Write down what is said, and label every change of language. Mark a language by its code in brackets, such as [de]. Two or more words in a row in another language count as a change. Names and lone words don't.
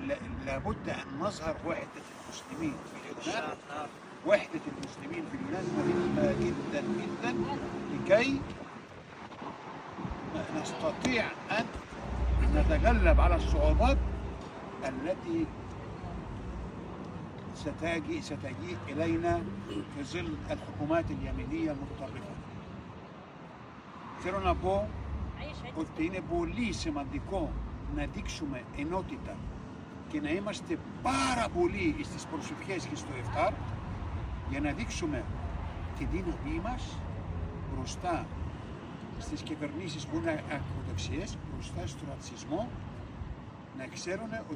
[ar] لا بد أن نظهر وحدة المسلمين في اليونان، وحدة المسلمين في اليونان مهمة جدا جدا لكي نستطيع أن نتغلب على الصعوبات التي ستجيء إلينا في ظل الحكومات اليمينية المتطرفة. [el] Θέλω να πω ότι είναι πολύ σημαντικό να δείξουμε ενότητα και να είμαστε πάρα πολλοί στις προσευχές και στο εφτάρ για να δείξουμε τη δύναμή μας μπροστά στις κυβερνήσεις που είναι ακροδεξιές, μπροστά στο ρατσισμό, να ξέρουν ότι